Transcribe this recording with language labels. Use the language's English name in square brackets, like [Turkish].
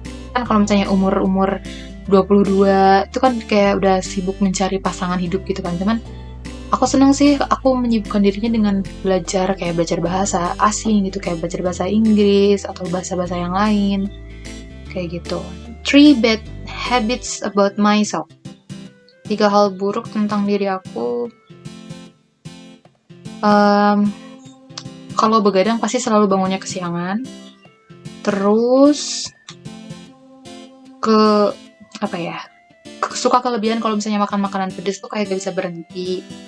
[Indonesian] Kan kalau misalnya umur-umur 22 itu kan kayak udah sibuk mencari pasangan hidup gitu kan. Cuman aku seneng sih aku menyibukkan dirinya dengan belajar kayak belajar bahasa asing gitu, kayak belajar bahasa Inggris atau bahasa-bahasa yang lain kayak gitu. [English] 3 bad habits about myself. [Indonesian] 3 hal buruk tentang diri aku. Kalau begadang pasti selalu bangunnya kesiangan. Terus suka kelebihan kalau misalnya makan makanan pedas tuh kayak gak bisa berhenti.